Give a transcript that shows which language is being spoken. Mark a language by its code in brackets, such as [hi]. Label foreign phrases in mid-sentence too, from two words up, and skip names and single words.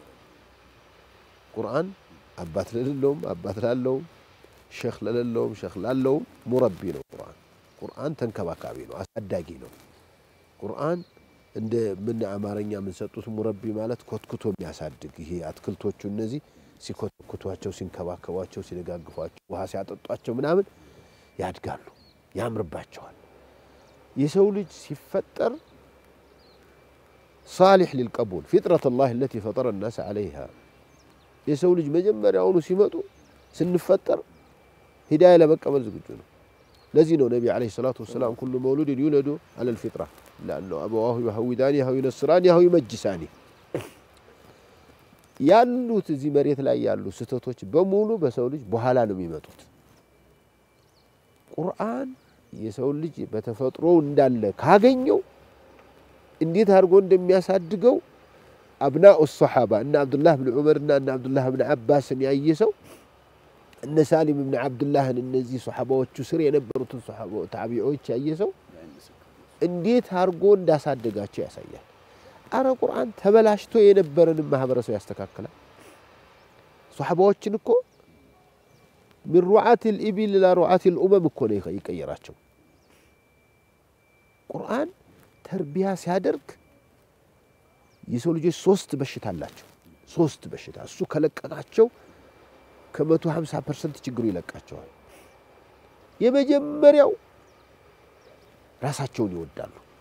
[am] ቁርአን አባት ለሌለውም አባት ላለውም ሼክ ለሌለውም ሼክ ላለውም ሙረቢ ነው። ቁርአን ተንከባካቢ ነው፣ አሳዳጊ ነው። ቁርአን እንደ ምን አማርኛ ምን ሰጡት ሙረቢ ማለት ኮትኩቶ የሚያሳድግ ይሄ አትክልቶቹ እነዚህ ሲኮትኩቷቸው ሲንከባከቧቸው ሲደጋግፏቸው ውሃ ሲያጠጧቸው ምናምን ያድጋሉ፣ ያምርባቸዋል። የሰው ልጅ ሲፈጠር [ar] صالح للقبول فطرة الله التي فطر الناس عليها [am] የሰው ልጅ መጀመሪያውኑ ሲመጡ ስንፈጠር ሂዳያ ለመቀበል ዝግጁ ነው። ለዚህ ነው ነብዩ [ar] عليه الصلاة والسلام كل مولود يولد على الفطرة لأنه أبواه يهودانه أو ينصرانه أو يمجسانه [am] ያሉት እዚህ መሬት ላይ ያሉ ስተቶች በሙሉ በሰው ልጅ በኋላ ነው የሚመጡት። ቁርአን የሰው ልጅ በተፈጥሮ እንዳለ ካገኘው እንዴት አድርጎ እንደሚያሳድገው [ar] أبناء الصحابة [am] እነ አብዱላህ ብን ዑመርና እነ አብዱላህ ብን አባስን ያየሰው እነ ሳሊም ብን አብዱላህን እነዚህ ሱሐባዎቹ ስር የነበሩትን ሱሐባ ታቢዒዎች ያየሰው እንዴት አድርጎ እንዳሳደጋቸው ያሳያል። አረ ቁርአን ተበላሽቶ የነበረን ማህበረሰብ ያስተካክላል። ሱሐባዎችን እኮ [ar] من رعاة الإبل إلى رعاة الأمم [am] እኮ ነው ይቀየራቸው። ቁርአን ተርቢያ ሲያደርግ የሰው ልጆች 3 በሽታ አላቸው። 3 በሽታ እሱ ከለቀቃቸው ከ150% ችግሩ ይለቃቸዋል። የመጀመሪያው ራሳቸውን ይወዳሉ፣